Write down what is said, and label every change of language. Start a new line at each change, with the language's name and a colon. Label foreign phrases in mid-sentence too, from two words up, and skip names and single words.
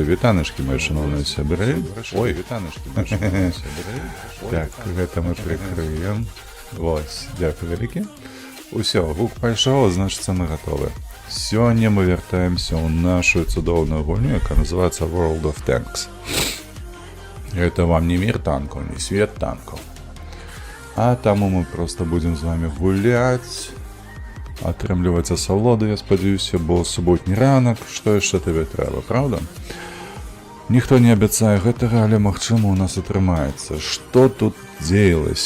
Ukrainian: Вітаночки, мої шановні сябри. Ой, вітаночки, мої шановні сябри. Так,
Belarusian: гэта мы
Ukrainian: прикриємо. Ось, дякую велике.
Belarusian: Усё, гук пайшоў, значыцца мы гатовы. Сёння мы вяртаемся ў нашу цудоўную гульню, яка называецца World of Tanks.
Russian: Это вам не мир танков, не свет танков.
Belarusian: А таму мы просто будем з вами гуляць, атрымліваць асалоду, я спадзяюся, бо суботні ранак, што яшчэ табе трэба, правда? Ніхто не абяцае гэтага, але магчыма у нас атрымаецца. Што тут дзеялася?